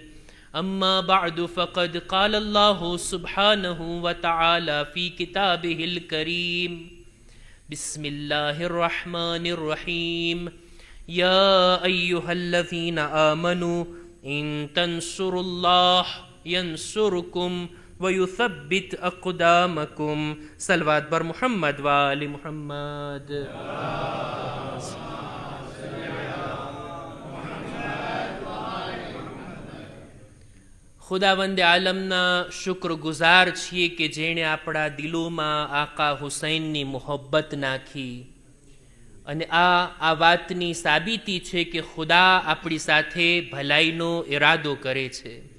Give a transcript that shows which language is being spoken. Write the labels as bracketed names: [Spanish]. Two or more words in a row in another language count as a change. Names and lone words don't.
[Arabic] أما بعد فقد قال الله سبحانه وتعالى في كتابه الكريم: بسم الله الرحمن الرحيم. يا أيها الذين آمنوا إن تنصروا الله ينصركم ويثبت أقدامكم. [Persian] صلوات بر محمد وآل محمد. [Gujarati] ખુદાવંદે આલમના શુક્રગુજાર છીએ કે જેણે આપણા દિલોમાં આકા હુસૈનની મોહબ્બત નાખી અને આ વાતની સાબિતી છે કે ખુદા આપણી સાથે ભલાઈનો ઈરાદો કરે છે.